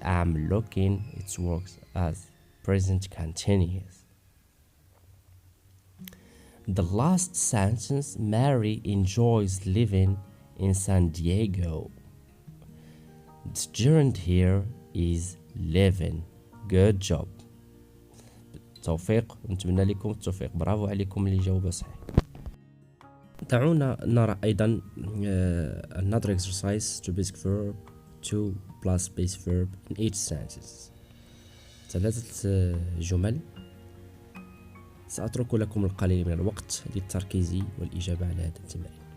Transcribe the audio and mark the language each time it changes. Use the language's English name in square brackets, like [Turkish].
[English] I'm looking. It works as present continuous. The last sentence: Mary enjoys living in San Diego. The gerund here is living. Good job. [Arabic] بالتوفيق، نتمنى لكم التوفيق. برافو عليكم اللي جاوبوا صحيح. دعونا نرى أيضا [English] another exercise to basic verb to plus base verb in each sentence. [Arabic] 3 جمل. سأترك لكم القليل من الوقت للتركيز والإجابة على هذا التمرين.